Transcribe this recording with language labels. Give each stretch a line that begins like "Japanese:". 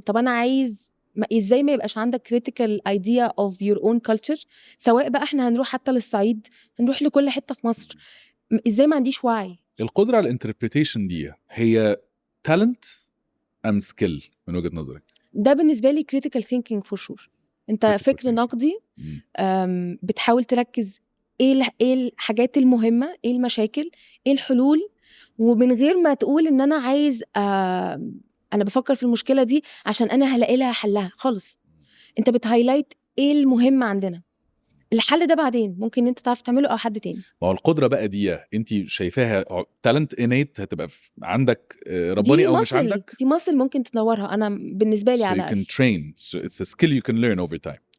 Arabic: طب أنا عايز ازاي ما يبقاش عندك
English: critical idea of your own culture،
Arabic: سواء بقى احنا هنروح حتى للصعيد، هنروح لكل حتة في مصر، ازاي ما عنديش وعي. القدرة على الانتربريتيشن دي هي talent ام skill من وجهة نظرك؟ ده بالنسبة لي
English: critical thinking for sure.
Arabic: انت فكر نقدي، بتحاول تركز ايه الحاجات المهمة، ايه المشاكل، ايه الحلول، ومن غير ما تقول ان انا عايز انا بفكر في المشكلة دي عشان انا هلاقي لها حلها خالص. انت بتهايلايت ايه المهم عندنا، الحل ده بعدين ممكن انت تعرف تعمله او حد تاني. ما هو القدرة بقى دي انت شايفاها
English: talent innate
Arabic: هتبقى عندك رباني او مش عندك؟ دي muscle ممكن تنورها، انا بالنسبة لي على
English: so you can train, so it's a skill you can learn over time.